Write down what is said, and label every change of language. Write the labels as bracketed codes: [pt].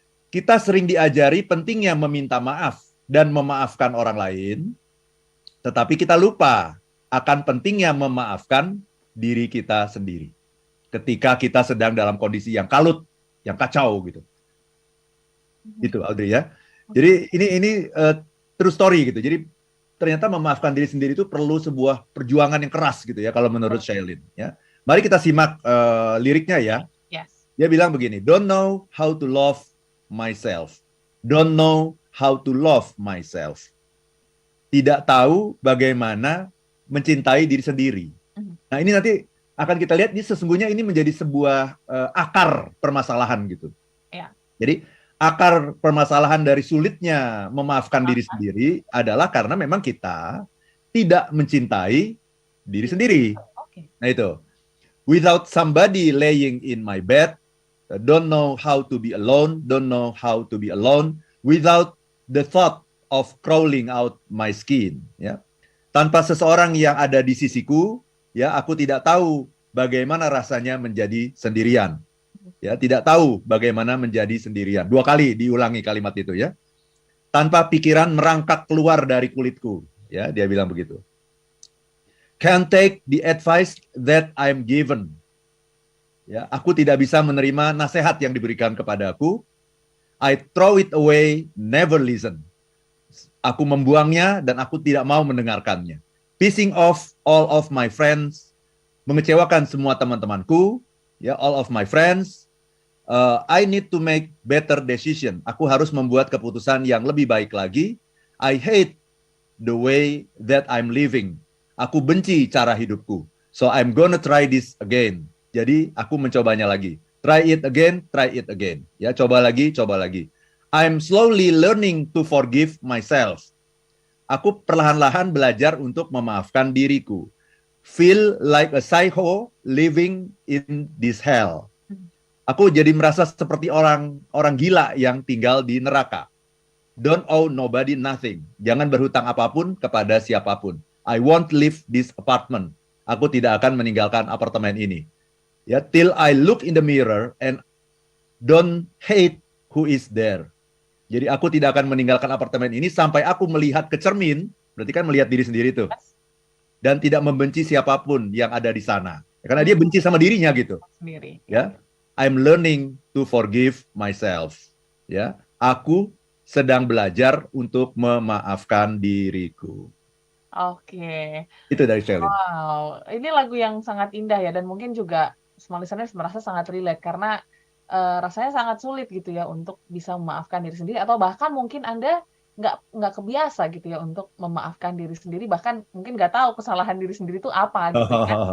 [id] Kita sering diajari pentingnya meminta maaf dan memaafkan orang lain, tetapi kita lupa akan pentingnya memaafkan diri kita sendiri ketika kita sedang dalam kondisi yang kalut, yang kacau gitu. Mhm, Gitu Audrey ya. oke. Jadi ini true story gitu. Jadi ternyata memaafkan diri sendiri itu perlu sebuah perjuangan yang keras gitu ya kalau menurut Betul. Shailene ya. Mari kita simak liriknya ya. [en] Yes. [id] Dia bilang begini, [en] don't know how to love myself. Don't know how to love myself. [id] Tidak tahu bagaimana mencintai diri sendiri. Mhm, Nah, ini nanti akan kita lihat ini sesungguhnya ini menjadi sebuah akar permasalahan gitu. ya. Jadi akar permasalahan dari sulitnya memaafkan diri Maafkan sendiri adalah karena memang kita tidak mencintai diri diri. sendiri. Oke. Nah itu, [en] without somebody laying in my bed, don't know how to be alone, don't know how to be alone, without the thought of crawling out my skin. [id] Ya, tanpa seseorang yang ada di sisiku, ya aku tidak tahu bagaimana rasanya menjadi sendirian. Ya, tidak tahu bagaimana menjadi sendirian. 2 kali diulangi kalimat itu ya. Tanpa pikiran merangkak keluar dari kulitku. Ya, dia bilang begitu. [en] Can't take the advice that I'm given. [id] Ya, aku tidak bisa menerima nasihat yang diberikan kepadaku. [en] I throw it away, never listen. [id] Aku membuangnya dan aku tidak mau mendengarkannya. [en] Pissing off all of my friends, [id] mengecewakan semua teman-temanku, ya, [en] all of my friends. I need to make better decision. [id] Aku harus membuat keputusan yang lebih baik lagi. [en] I hate the way that I'm living. [id] Aku benci cara hidupku. [en] So I'm gonna try this again. [id] Jadi aku mencobanya lagi. [en] Try it again, try it again. [id] Ya, coba lagi, coba lagi. [en] I'm slowly learning to forgive myself. [id] Aku perlahan-lahan belajar untuk memaafkan diriku. [en] Feel like a psycho living in this hell. [id] Aku jadi merasa seperti orang gila yang tinggal di neraka. [en] Don't owe nobody nothing. [id] Jangan berhutang apapun kepada siapapun. [en] I won't leave this apartment. [id] Aku tidak akan meninggalkan apartemen ini. [en] Ya, till I look in the mirror and don't hate who is there. [id] Jadi aku tidak akan meninggalkan apartemen ini sampai aku melihat ke cermin, berarti kan melihat diri sendiri tuh. Dan tidak membenci siapapun yang ada di sana. Karena dia benci sama dirinya gitu. Sendiri. Ya. [en] I'm learning to forgive myself. [id] Ya, aku sedang belajar untuk memaafkan diriku. Oke. Itu dari Shelly. Wow, ini lagu yang sangat indah ya, dan mungkin juga semua listeners merasa sangat relate karena rasanya sangat sulit gitu ya untuk bisa memaafkan diri sendiri, atau bahkan mungkin Anda nggak kebiasa gitu ya untuk memaafkan diri sendiri, bahkan mungkin nggak tahu kesalahan diri sendiri itu apa gitu ya.